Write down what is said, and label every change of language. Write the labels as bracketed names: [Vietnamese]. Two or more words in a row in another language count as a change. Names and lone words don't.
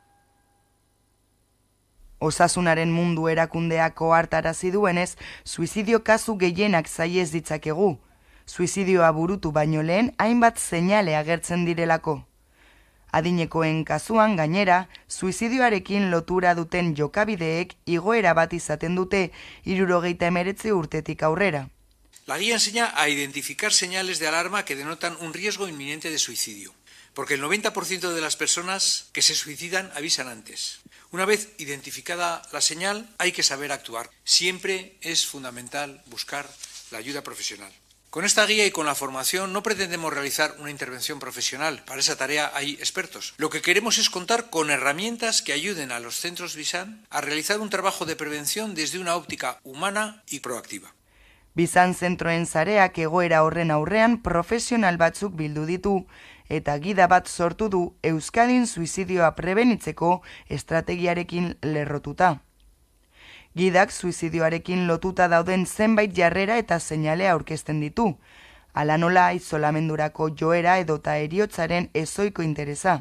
[Basque] Osasunaren mundu erakundeak ohartarazi duenez, suizidio kasu gehienak saiez ditzakegu. Suizidioa burutu baino lehen hainbat seinale agertzen direlako. Adinekoen kasuan gainera, suizidioarekin lotura duten jokabideek igoera bat izaten dute 79 urtetik aurrera. [Spanish] La guía enseña a identificar señales de alarma que denotan un riesgo inminente de suicidio, porque el 90% de las personas que se suicidan avisan antes. Una vez identificada la señal, hay que saber actuar. Siempre es fundamental buscar la ayuda profesional. Con esta guía y con la formación no pretendemos realizar una intervención profesional. Para esa tarea hay expertos. Lo que queremos es contar con herramientas que ayuden a los centros Bizan a realizar un trabajo de prevención desde una óptica humana y proactiva. [Basque] Bizan zentroen sareak egoera horren aurrean profesional batzuk bildu ditu eta gida bat sortu du Euskadin suizidioa prebenitzeko estrategiarekin lerrotuta. Gidak suizidioarekin lotuta dauden zenbait jarrera eta seinale aurkezten ditu, hala nola izolamendurako joera edota heriotzaren ezoiko interesa.